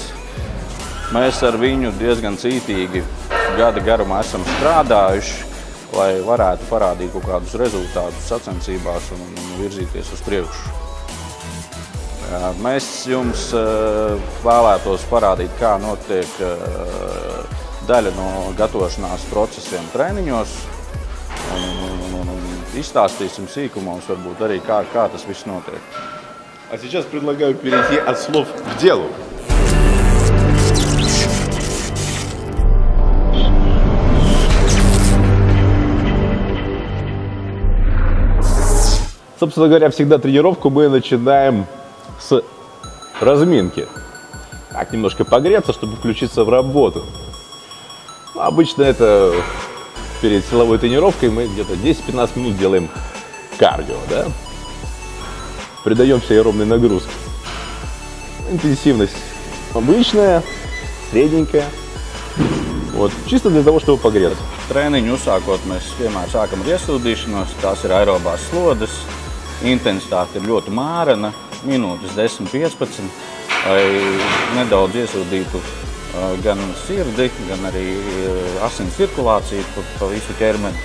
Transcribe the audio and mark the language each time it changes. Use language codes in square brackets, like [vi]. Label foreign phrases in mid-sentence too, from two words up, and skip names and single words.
[lv] Mēs ar viņu diezgan cītīgi gada garumā esam strādājuši, lai varētu parādīt kaut kādus rezultātus sacensībās un virzīties uz priekšu. Mēs jums vēlētos parādīt, kā notiek daļa no gatavošanās procesiem treniņos un izstāstīsim sīkumos varbūt arī, kā tas viss notiek. [ru] А сейчас предлагаю перейти от слов к делу. Собственно говоря, всегда тренировку мы начинаем с разминки. Так, немножко погреться, чтобы включиться в работу. Обычно это перед силовой тренировкой мы где-то 10-15 минут делаем кардио, да? Придаемся аэробной нагрузке. Интенсивность обычная, средненькая. Вот, чисто для того, чтобы погреться. [lv] Treniņu uzsākot, mēs vienmēr sākam ar iesildīšanos. Tās ir aerobās slodes. Intensitāte ir ļoti mērena, minūtes 10-15, lai nedaudz iesildītu gan sirdi, gan arī asins cirkulāciju pa visu ķermeni.